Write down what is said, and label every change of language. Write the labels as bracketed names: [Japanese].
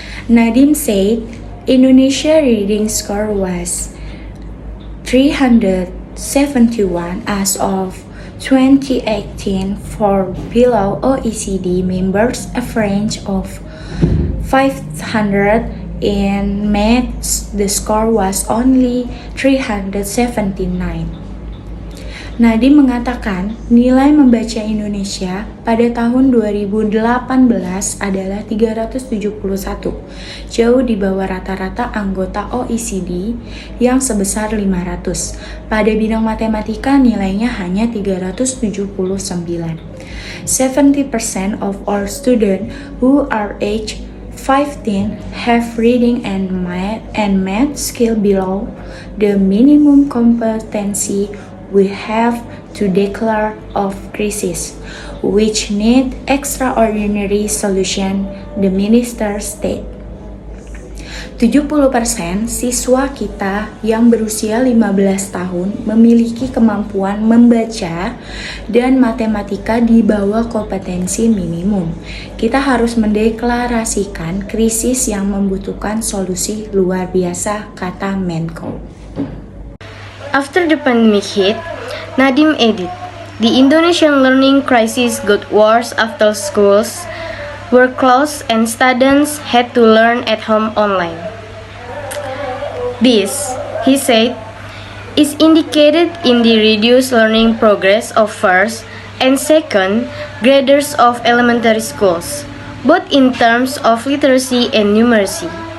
[English] Nadiem said Indonesia reading score was 371 as of 2018 for below OECD members, average of 500. In maths, the score was only 379. [Indonesian] Nadiem mengatakan nilai membaca Indonesia pada tahun 2018 adalah 371, jauh di bawah rata-rata anggota OECD yang sebesar 500. Pada bidang matematika nilainya hanya 379. [English] 70% of all students who are aged 15 have reading and math skill below the minimum competency. We have to declare of crisis, which need extraordinary solution, the minister said. [Indonesian] 70% siswa kita yang berusia 15 tahun memiliki kemampuan membaca dan matematika di bawah kompetensi minimum. Kita harus mendeklarasikan krisis yang membutuhkan solusi luar biasa, kata Menko. [English] After the pandemic hit, Nadiem added, the Indonesian learning crisis got worse after schools were closed and students had to learn at home online. This, he said, is indicated in the reduced learning progress of first and second graders of elementary schools, both in terms of literacy and numeracy.